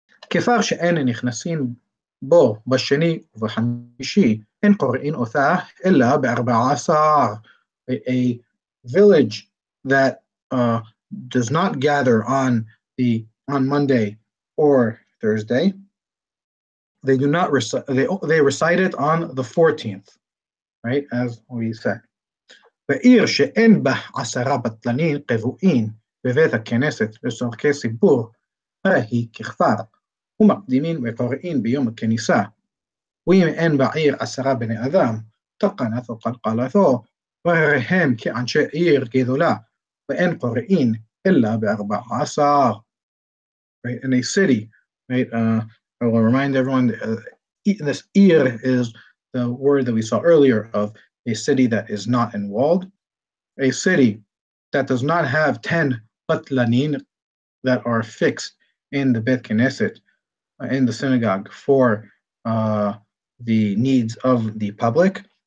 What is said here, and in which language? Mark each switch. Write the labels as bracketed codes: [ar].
[he] כפר שאין נכנסים בו בשני ובחמישי, אין קוראים אותה אלא ב14. [en] A village that does not gather on Monday or Thursday, they do not recite. They recite it on the 14th, right? As we said. [he] בעיר שאין בה 10 בטלנים קבועים בבית הכנסת לצורכי ציבור, היא ככפר, ומקדימין וקוראים ביום הכניסה. ואם אין בעיר 10 בני אדם, תקנתו קלקלתו, והריהם כאנשי עיר גדולה, ואין קוראים אלא ב14. [en] Right? In a city, right? I will remind everyone, this ir is the word that we saw earlier of a city that is not enwalled, a city that does not have 10 batlanin that are fixed in the Bet Knesset, in the synagogue for the needs of the public.